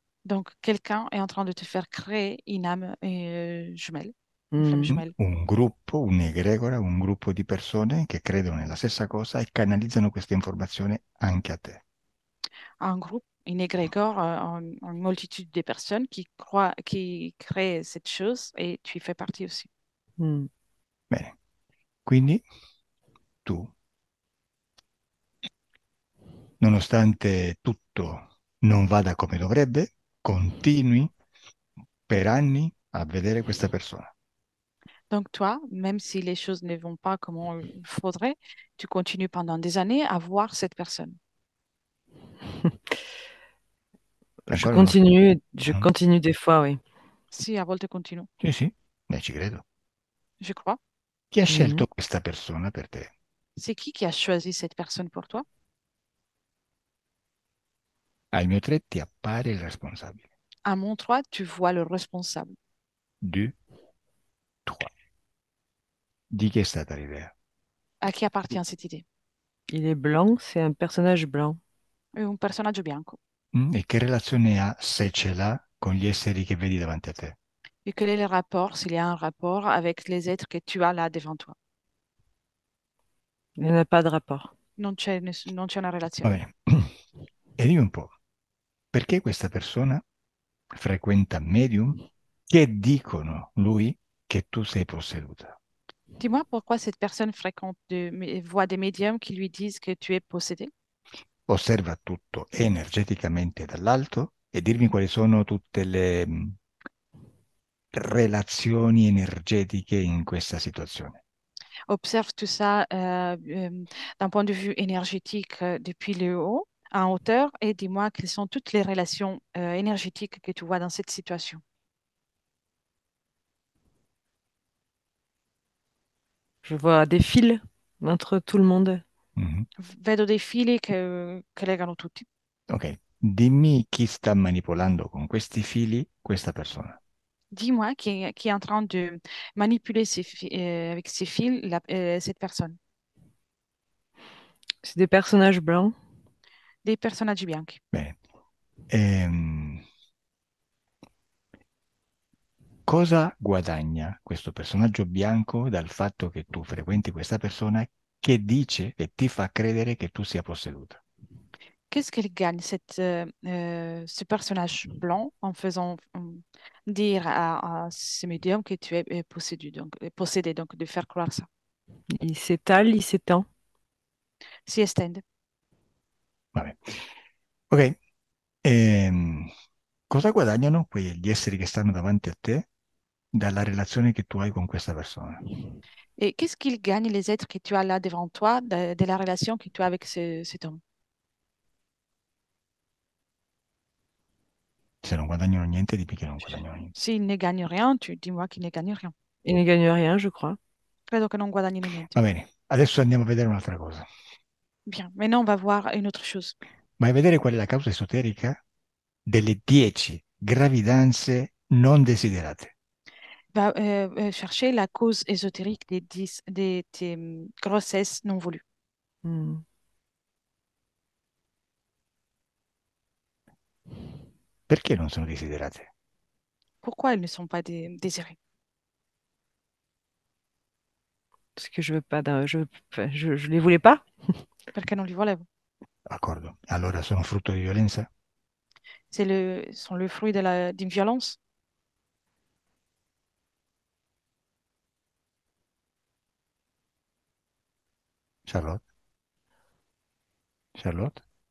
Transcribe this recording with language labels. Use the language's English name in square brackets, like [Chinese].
[French] Donc, quelqu'un est en train de te faire créer une âme jumelle, une flamme Mm. jumelle. [Italian] Un gruppo, un'egregora, un gruppo di persone che credono nella stessa cosa e canalizzano questa informazione anche a te. [French] Un groupe, une égrégore, une multitude de personnes qui croient, qui créent cette chose et tu y fais partie aussi. Mm. [Italian] Bene, quindi tu, nonostante tutto non vada come dovrebbe, continui per anni a vedere questa persona. [French] Donc, toi, même si les choses ne vont pas comme il faudrait, tu continues pendant des années à voir cette personne. Je [Italian] Ancora no? [French] je Mm. continue des fois, oui. [Italian] Si, a volte continue. Sì, sì, ci credo. [French] Je crois. [Italian] Chi ha Mhm. scelto questa persona per te? [French] C'est qui a choisi cette personne pour toi? [Italian] Al mio 3 ti appare il responsabile. [French] À mon 3, tu vois le responsable. [Italian] 2, 3. Di chi è stata l'idea? [French] À qui appartient cette idée? Il est blanc, c'est un personnage blanc. [Italian] Un personaggio bianco. E che relazione ha, se ce l'ha, con gli esseri che vedi davanti a te? [French] Et quel est le rapport, s'il y a un rapport avec les êtres que tu as là devant toi? Il n'y en a pas de rapport. [Italian] Non c'è una Va relazione. bene. E dimmi un po', perché questa persona frequenta medium che dicono lui che tu sei posseduta? [French] Dis-moi pourquoi cette personne fréquente voit des médiums qui lui disent que tu es possédé? [Italian] Osserva tutto energeticamente dall'alto e dirmi quali sono tutte le relazioni energetiche in questa situazione. [French] Observe tout ça d'un point de vue énergétique depuis le haut, en hauteur, et dis-moi quelles sont toutes les relations énergétiques que tu vois dans cette situation. Je vois des fils entre tout le monde. Mhm. [Italian] Vedo dei fili che legano tutti. Ok, dimmi chi sta manipolando con questi fili questa persona. [French] Dis-moi qui est en train de manipuler avec ces fils cette personne. C'est des personnages blancs. [Italian] Dei personaggi bianchi. Bene. Ehm, Cosa guadagna questo personaggio bianco dal fatto che tu frequenti questa persona che dice e ti fa credere che tu sia posseduta? [French] Qu'est-ce qu'elle gagne, ce personnage blanc, en faisant dire à ce médium que tu es possédé, donc de faire croire ça? Il s'étale, il s'étend. [Italian] Si estende. Vabbè. Ok. Cosa guadagnano quegli esseri che stanno davanti a te dalla relazione che tu hai con questa persona? [French] Et qu'est-ce qu'ils gagnent, les êtres que tu as là devant toi, de la relation que tu as avec cet homme? [Italian] Se non guadagnano niente, dimmi che non guadagnano niente. [French] S'ils ne gagnent rien, tu dis-moi qu'ils ne gagnent rien. Il ne gagne rien, je crois. [Italian] Credo che non guadagnino niente. Va bene, adesso andiamo a vedere un'altra cosa. [French] Bien, maintenant on va voir une autre chose. [Italian] Vai a vedere qual è la causa esoterica delle 10 gravidanze non desiderate. [French] Va chercher la cause ésotérique des grossesses non voulues. Mm. [Italian] Perché non sono desiderate? [French] Pourquoi elles ne sont pas désirées? Parce que je veux pas enfin, je les voulais pas. [Italian] Perché non li volevo. D'accordo. Allora sono frutto di violenza? [French] Sont le fruit d'une violence. Charlotte? Charlotte?